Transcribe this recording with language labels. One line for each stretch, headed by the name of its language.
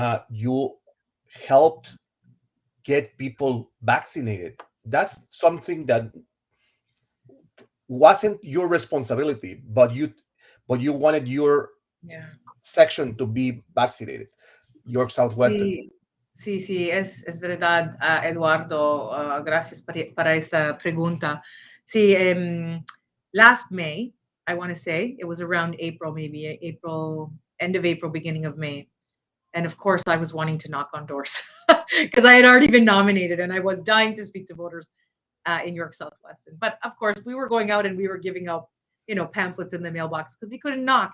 English: You helped get people vaccinated. That's something that wasn't your responsibility, but but you wanted your Yeah. section to be vaccinated. York Southwestern.
Spanish: Sí, sí, sí, es verdad, Eduardo. Gracias para esta pregunta.
English: Sí, last May, I want to say, it was around April, maybe April, end of April, beginning of May. And of course, I was wanting to knock on doors because I had already been nominated and I was dying to speak to voters in York Southwestern. But of course, we were going out and we were giving out, pamphlets in the mailbox because we couldn't knock.